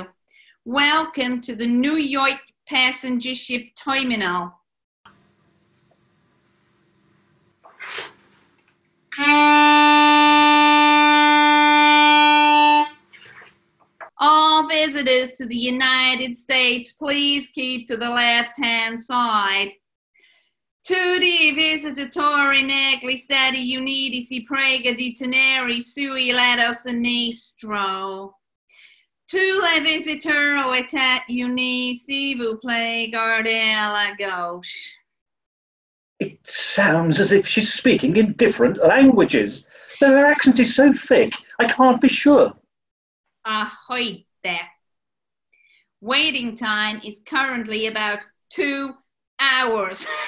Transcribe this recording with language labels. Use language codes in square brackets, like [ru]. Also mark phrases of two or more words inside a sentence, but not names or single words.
[en] Welcome to the New York passenger ship terminal. All visitors to the United States, please keep to the left-hand side. [it] Tutti visitatori negli Stati Uniti si prega di tenere sui lato sinistro. [fr] Tous les visiteurs aux États-Unis, s'il vous plaît, gardez à la gauche. [en] It sounds as if she's speaking in different languages. Her accent is so thick, I can't be sure. Ahoy there. Waiting time is currently about 2 hours.